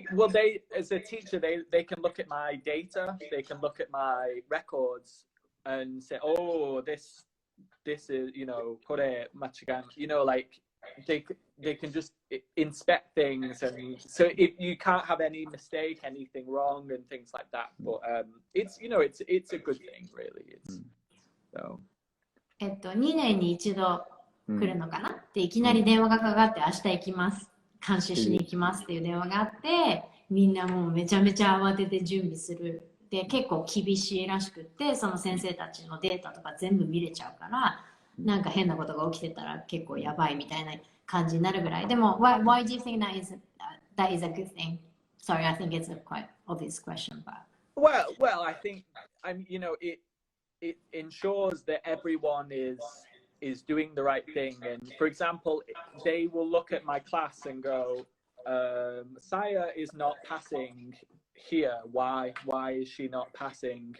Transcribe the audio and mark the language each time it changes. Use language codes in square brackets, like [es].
[en] They as a teacher they can look at my data, they can look at my records and say, oh, this is [ja] kore machigan, [en] like they can just inspect things, and so you can't have any mistake, anything wrong, and things like that. But it's a good thing, really. It's so. [ja] 2年に一度来るのかなっていきなり電話がかかって明日行きます監視しに行きますっていう電話があってみんなもうめちゃめちゃ慌てて準備するで結構厳しいらしくってその先生たちのデータとか全部見れちゃうからなんか変なことが起きてたら結構やばいみたいな感じになるぐらいでも [en] why do you think that is a good thing? Sorry, I think it's a quite obvious question, but well I think it ensures that everyone is doing the right thing. And for example, they will look at my class and go, Saya is not passing here. Why is she not passing?